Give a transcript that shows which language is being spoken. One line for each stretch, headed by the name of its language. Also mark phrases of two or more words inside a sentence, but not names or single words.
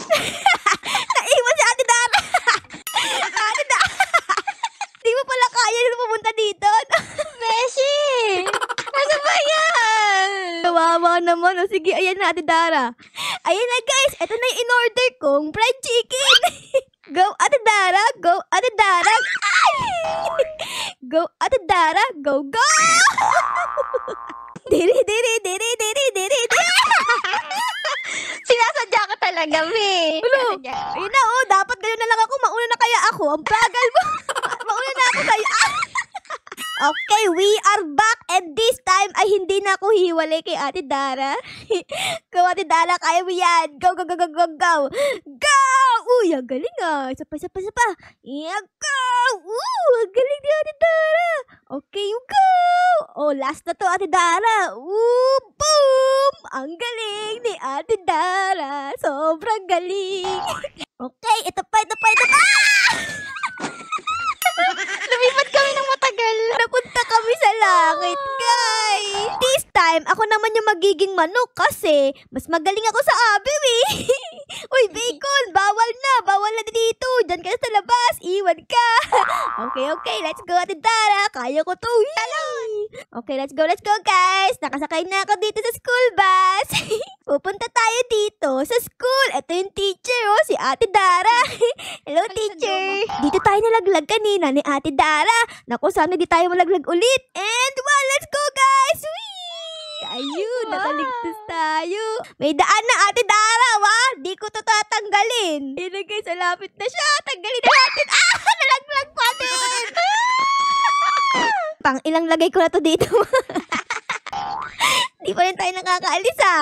Filipino: Naiwan si Ate Dara! Ate Dara! Di mo pala kaya na pumunta dito? Beshi! Ano ba yan? Kawawa naman. O sige, ayan na, Ate Dara. Ayan na, guys. Ito na yung in-order kong fried chicken.
English: Go, Ate Dara. Go, Ate Dara. Go, Ate Dara. Go!
Filipino: Diri. Sinasadya ka talaga, Be. Ulo. Ayun na, dapat ganyan na lang ako. Mauna na kaya ako. Ang bagal mo. Mauna na ako sa'yo.
English: Okay, we are back. And this time
Filipino: ay hindi na ako hiwalay kay Ate Dara.
English: Go, Ate Dara.
Filipino: Kaya mo yan.
English: Go! Go!
Filipino: Uy, ang galing ah. Isa pa.
English: Yeah, go!
Filipino: Ang galing ni Ate Dara.
English: Okay, you go!
Filipino: Oh, last na to, Ate Dara. Boom! Ang galing ni Ate Dara. Sobrang galing. Okay, ito pa. Lumipat kami ng matagal. Napunta kami sa langit, guys.
English: This time,
Filipino: ako naman yung magiging manok kasi mas magaling ako sa abiw eh. Uy, bacon, bawal na dito. Diyan ka sa labas, iwan ka.
English: Okay, let's go,
Filipino: Ate Dara. Kaya ko to.
English: Okay, let's go, guys.
Filipino: Nakasakay na ako dito sa school bus. Pupunta tayo dito sa school. Ito yung teacher, si Ate Dara.
English: Hello, teacher.
Filipino: Dito tayo nalaglag kanina ni Ate Dara. Naku, sana di tayo malaglag ulit.
English: And let's go, guys. Whee!
Filipino: Ayun, nakaligtas tayo. May daan na, Ate Dara, di ko to tatanggalin. Ayun na, guys, malapit na siya. Tanggalin na natin. Nalaglag pa din. Pang ilang lagay ko na to dito. Di pa rin tayo nakakaalis,